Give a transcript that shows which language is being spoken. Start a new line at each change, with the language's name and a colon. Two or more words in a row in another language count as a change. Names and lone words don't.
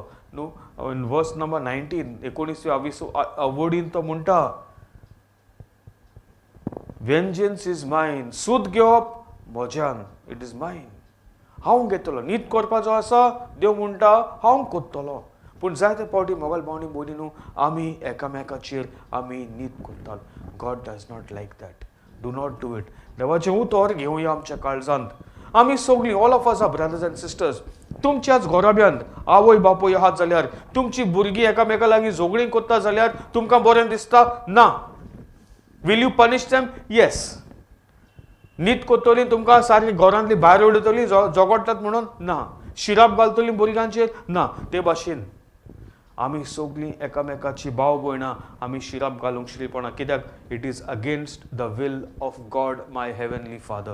English: न्हू, in verse number 19
Konkani: 19व्या वडीन तो म्हणटा,
English: vengeance is mine.
Konkani: सूद घेवप म्हज्यान,
English: it is mine.
Konkani: हांव घेतलो. नीत करपाचो आसा, देव म्हणटा हांव कोत्तलो. पूण जायते फावटी मोगाल भावनी भयणीनो, आमी एकामेकाचेर आमी नीत करतात.
English: God does not like that. Do not do it.
Konkani: देवाचें उतर घेवया आमच्या काळजांत. आमी सगळीं,
English: All of us are brothers and sisters.
Konkani: तुमच्याच घोराब्यांत आवय बापूय आहात जाल्यार, तुमची भुरगीं एकामेका लागीं झगडीं कोत्ता जाल्यार तुमकां बरें दिसता? ना.
English: Will you punish them? Yes.
Konkani: नीत कोत्तली तुमकां सारकी घरांतली भायर उडयतली झगडटात म्हणून? ना. शिराप घालतली भुरग्यांचेर? ना. ते भाशेन आमी सगळीं एकामेकाची भाव भयणां आमी शिराप घालूंक शिरीपणा. कित्याक?
English: It is against the will of God my heavenly Father.